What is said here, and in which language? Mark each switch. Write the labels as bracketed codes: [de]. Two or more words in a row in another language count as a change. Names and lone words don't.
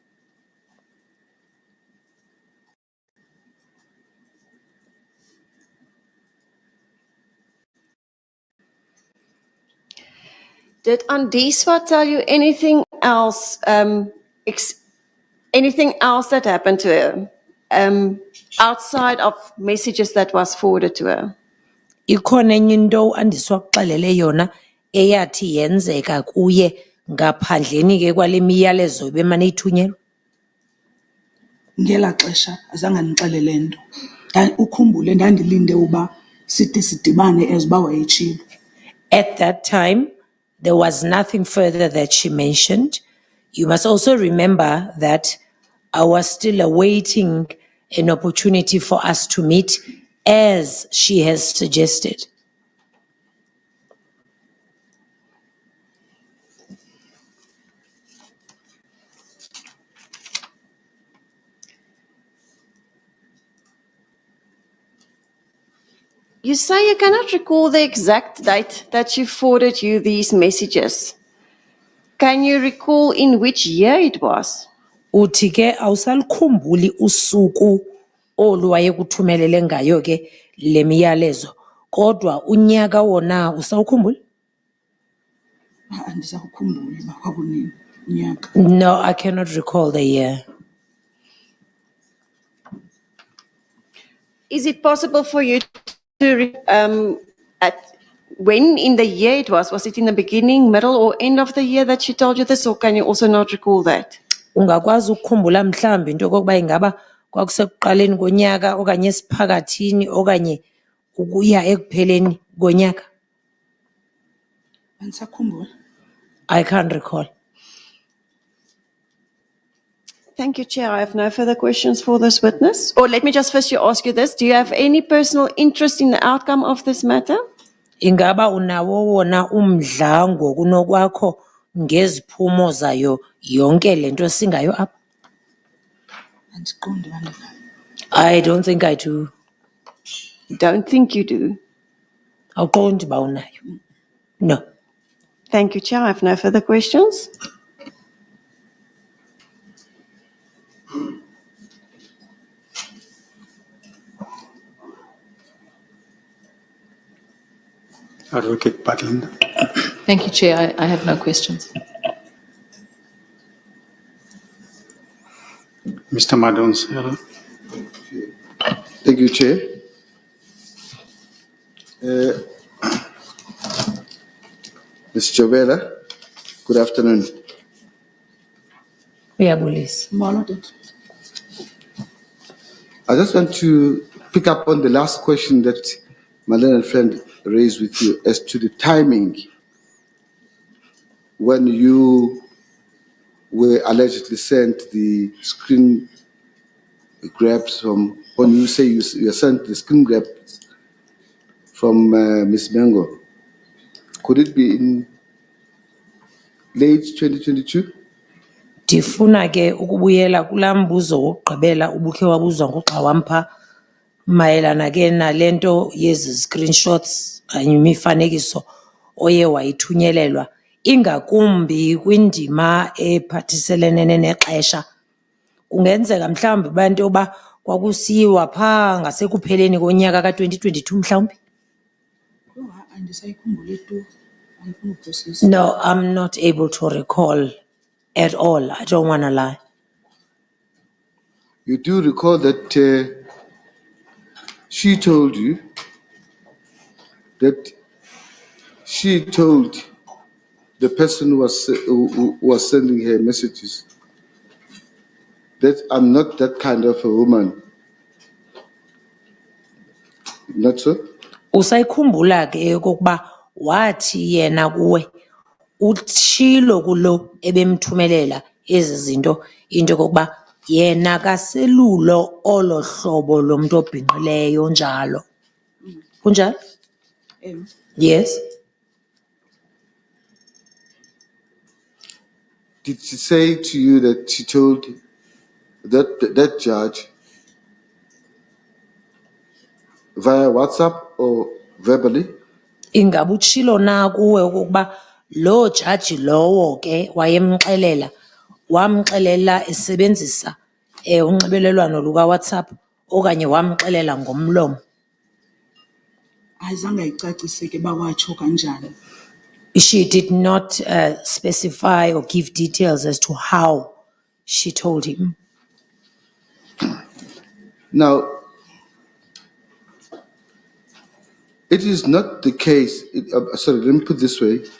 [en] Did Andiswa tell you anything else? Anything else that happened to her? Outside of messages that was forwarded to her? [xh] Ikhona enye into Andiswa akuxelele yona eyathi yenzeka kuye ngaphandleni ke kwale miyalezo ebemane ithunyelwa? Ngela xesha azange andixelele nto. Ukhumbule ndandilinde uba sithi sidibane eziba wayetshilo. [en] At that time, there was nothing further that she mentioned. You must also remember that I was still awaiting an opportunity for us to meet, as she has suggested. You say you cannot recall the exact date that she forwarded you these messages. Can you recall in which year it was? [xh] Uthi ke awusalikhumbuli usuku olu wayekuthumelele ngayo ke le miyalezo, kodwa unyaka wona usawukhumbula? Andisakukhumbuli uba kwakunini unyaka. [en] No, I cannot recall the year. Is it possible for you to, at when in the year it was it in the beginning, middle or end of the year that she told you this, or can you also not recall that? [xh] Ungakwazi ukukhumbula mhlawumbi into yokokuba ingaba kwakusekuqaleni konyaka okanye esiphakathini okanye ukuya ekupheleni konyaka? Andisakhumbula. [en] I can't recall. Thank you, Chair. I have no further questions for this witness. Or let me just firstly ask you this. Do you have any personal interest in the outcome of this matter? [xh] Ingaba unawo wona umdla ngokunokwakho ngeziphumo zayo yonke lento singayo apha? Andiqondi uba ndinayo. [en] I don't think I do. Don't think you do. [xh] Awuqondi uba unayo? [en] No. Thank you, Chair. I have no further questions. Advocate Butland. Thank you, Chair. I have no questions. Mr. Madons. Thank you, Chair. Ms. Jubella, good afternoon. [xh] Uyabulisa. Molo tata. [en] I just want to pick up on the last question that my learned friend raised with you as to the timing when you were allegedly sent the screen grabs from, when you say you sent the screen grabs from Ms. Mbenenge. Could it be in late 2022? [xh] Ndifuna ke ukubuyela kulaa mbuzo wokugqibela ubukhe wabuzwa ngoxa wampha mayelana ke nalento yezi screenshots kanye imifanekiso oye wayithunyelelwa ingakumbi kwindima ephathiselene nexesha. Kungenzeka mhlawumbi uba into yoba kwakusiyiwa phaa ngasekupheleni konyaka ka-2022 mhlawumbi? Andisayikhumbuli tu. Andifuna ukuphosisa. [en] No, I'm not able to recall at all. I don't want to lie. You do recall that she told you that she told the person who was sending her messages that I'm not that kind of a woman. Not so? [xh] Usayikhumbula ke okokuba wathi yena kuwe utshilo kulo ebemthumelela ezi zinto into yokokuba yena kaselulo olo hlobo lomuntu obhinqileyo njalo. Kunjalo? [en] Yes. Did she say to you that she told that judge via WhatsApp or verbally? [xh] Ingaba utshilo na kuwe okokuba lo jaji lowo ke wayemxelela wamxelela esebenzisa unxibelelwano luka WhatsApp okanye wamxelela ngomlomo? Ayizange ayicacise ke uba watsho kanjani. [en] She did not specify or give details as to how she told him. Now, it is not the case, sorry, let me put it this way.